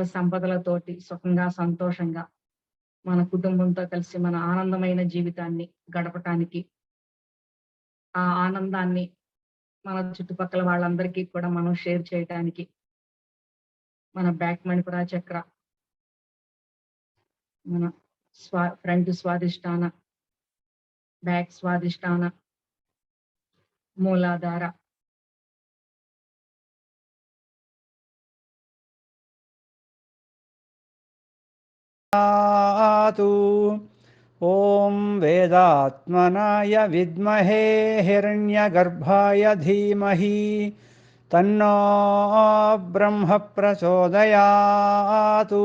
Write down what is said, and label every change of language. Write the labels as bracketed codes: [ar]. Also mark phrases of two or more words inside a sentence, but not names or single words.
[te] సంపదలతోటి సుఖంగా సంతోషంగా మన కుటుంబంతో కలిసి మన ఆనందమైన జీవితాన్ని గడపటానికి ఆ ఆనందాన్ని మన చుట్టుపక్కల వాళ్ళందరికీ కూడా మనం షేర్ చేయటానికి మన బ్యాక్ మణిపుర చక్ర, మన ఫ్రంట్ స్వాదిష్టాన, బ్యాక్ స్వాదిష్టాన, మూలాధార, [sa] ओम वेदात्मनाय विद्महे हिरण्यगर्भाय धीमहि तन्नो ब्रह्म प्रचोदयात्।